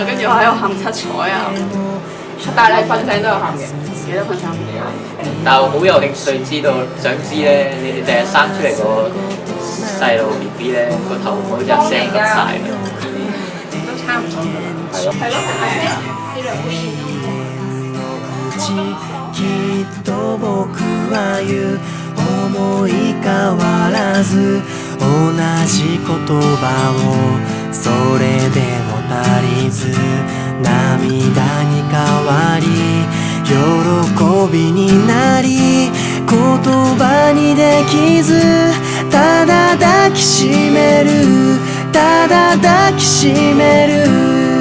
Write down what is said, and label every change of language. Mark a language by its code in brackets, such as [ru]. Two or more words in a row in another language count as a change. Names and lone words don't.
[yue] 跟住我喺度喊七彩啊！但係你瞓醒都有喊嘅，記得瞓醒。但係我好有興趣知道，想知咧，你哋第日生出嚟個細路 BB 咧，個頭好似阿 Sam 咁大嘅。都差唔多㗎啦。係咯。係咯，係啊。 [ja] きっと僕は言う思い変わらず同じ言葉をそれでも足りず涙に変わり喜びになり言葉にできずただ抱きしめるただ抱きしめる